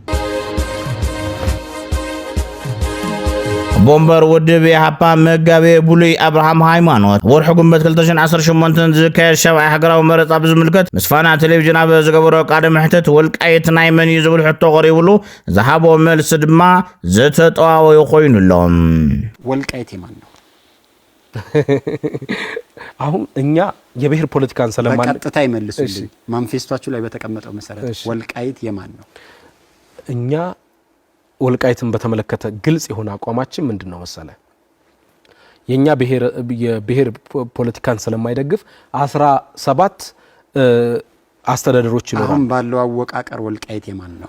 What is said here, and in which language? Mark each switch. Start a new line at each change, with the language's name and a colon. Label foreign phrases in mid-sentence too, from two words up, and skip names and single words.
Tigrinya: ቦምበር ውድብ ኢሃፓ መጋቤ ቡሉይ ኣብርሃም ሃይማኖት ወርሒ ጉንበት 2018 ዝካየድ ሸብዓይ ሃገራዊ መረፃ ብዝምልከት ምስ ፋና ቴሌቪዥን ኣብ ዝገበሮ ቃለ መሕተት ወልቃይት ናይ መን እዩ ዝብል ሕቶ ቀሪቡሉ ዝሃቦ መልሲ ድማ ዘተጠዋወዩ ኮይኑሎም
Amharic: ወልቃይት የማን ነው? አሁን እኛ የብሔር ፖለቲካን ስለማን በቀጥታ ይመልሱልኝ ማንፌስቷችሁ ላይ በተቀመጠው መሰረት ወልቃይት የማን ነው? እኛ ወልቃይትን በተመለከተ ግልጽ የሆነ አቋማችን ምንድነው መሰለ የኛ የብሔር ፖለቲካን ስለማይደግፍ 17 አስተዳደሮች ይኖራሉ። አሁን ባለው አወቃቀር ወልቃይት የማን ነው?